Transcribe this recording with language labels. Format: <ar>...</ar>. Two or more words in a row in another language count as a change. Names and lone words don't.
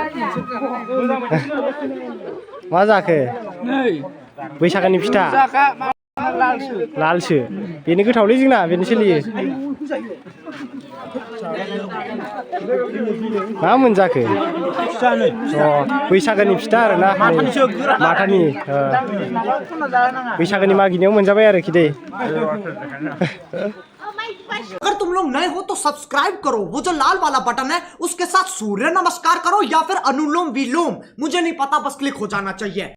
<brx>मा जाखो बैसागोनि फिथा लालसो बेनो गोथावलै जोंना बेनो सोलियो मा मोनजाखो बैसागोनि फिथा आरोना माथानि बैसागोनि मागिनायाव मोनजाबाय आरोखि दे</brx> <hi>अगर तुम लोग नए हो तो सब्सक्राइब करो, वो जो लाल वाला बटन है उसके साथ सूर्य नमस्कार करो या फिर अनुलोम विलोम, मुझे नहीं पता, बस क्लिक हो जाना चाहिए।</hi>